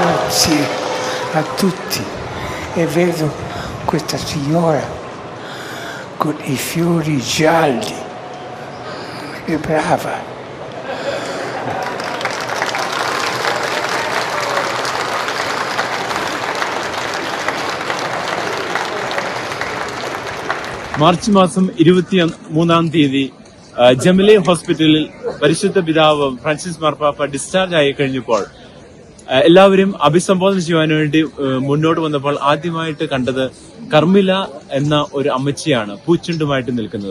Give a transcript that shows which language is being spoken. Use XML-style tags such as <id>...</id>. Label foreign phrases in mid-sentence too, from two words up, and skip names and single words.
<it>grazie a tutti e vedo questa signora con i fiori gialli, è brava.</it> <ml>മാർച്ച് മാസം 23-ാം തീയതി ജമലി ഹോസ്പിറ്റലിൽ പരിശുദ്ധ പിതാവ് ഫ്രാൻസിസ് മാർപ്പാപ്പ ഡിസ്ചാർജ് ആയി കഴിഞ്ഞപ്പോൾ എല്ലാവരും അഭിസംബോധന ചെയ്യുവാൻ വേണ്ടി മുന്നോട്ട് വന്നപ്പോൾ ആദ്യമായിട്ട് കണ്ടത് കർമ്മില എന്ന ഒരു അമ്മച്ചിയാണ് പൂച്ചുണ്ടുമായിട്ട് നിൽക്കുന്നത്.</ml>